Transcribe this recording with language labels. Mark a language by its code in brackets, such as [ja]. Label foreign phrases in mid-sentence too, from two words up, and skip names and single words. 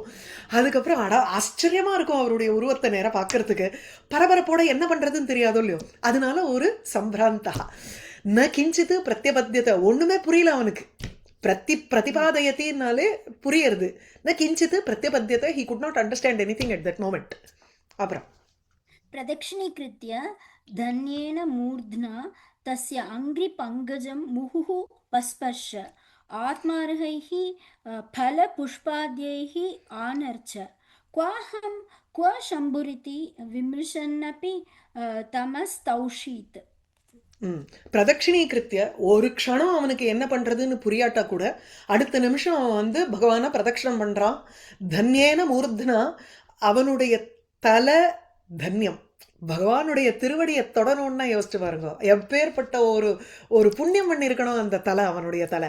[ta] அதுக்கப்புறம் அடா ஆச்சரியமா இருக்கும் அவருடைய உருவத்தை நேரம் பார்க்கறதுக்கு, பரபரப்போட என்ன பண்றதுன்னு தெரியாதோ இல்லையோ, அதனால ஒரு சம்பிராந்தா. [sa] न किञ्चित् प्रत्यपद्यत, [ta] ஒண்ணுமே புரியல அவனுக்கு. பிரதிபாதயத்தினாலே புரியறது. [sa] न किञ्चित् प्रत्यपद्यत, [en] he could not understand anything at that moment. [ta] அப்புறம் [sa] प्रदक्षिणीकृत्य धन्येन मूर्ध्ना तस्य अङ्घ्रिपङ्कजं मुहुः पस्पर्श, आत्मार्हैः फलपुष्पाद्यैः आनर्च, क्वाहं क्व शम्भुरिति विमृशन्नपि तमस्तौषीत्. [ta] பிரதட்சிணீகிருத்திய, ஒரு க்ஷணம் அவனுக்கு என்ன பண்றதுன்னு புரியாட்டா கூட அடுத்த நிமிஷம் அவன் வந்து பகவான பிரதட்சணம் பண்றான். [sa] धन्येन मूर्ध्ना, [ta] அவனுடைய தலை தன்யம், பகவானுடைய திருவடியை தொடணும்னா யோசிச்சு பாருங்க, எப்பேற்பட்ட ஒரு ஒரு புண்ணியம் பண்ணியிருக்கணும் அந்த தலை, அவனுடைய தலை.